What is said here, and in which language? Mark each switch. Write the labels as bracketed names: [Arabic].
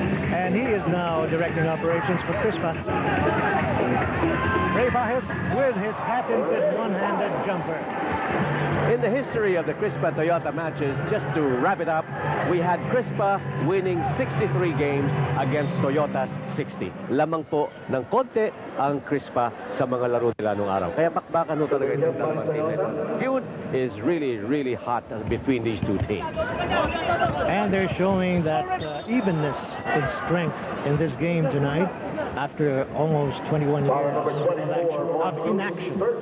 [English] And he is now directing operations for Crispa. Ray Bajes with his patented one-handed jumper. In the history of the Crispa Toyota matches, just to wrap it up, we had Crispa winning 63 games against Toyota's 60. [Filipino] Lamang po ng konti ang Crispa sa mga laro nila nung araw. Kaya bakbakan ho talaga itong dalawang team na ito. [English] Feud is really, really hot between these two teams. And they're showing that evenness and strength in this game tonight after almost 21 years of inaction.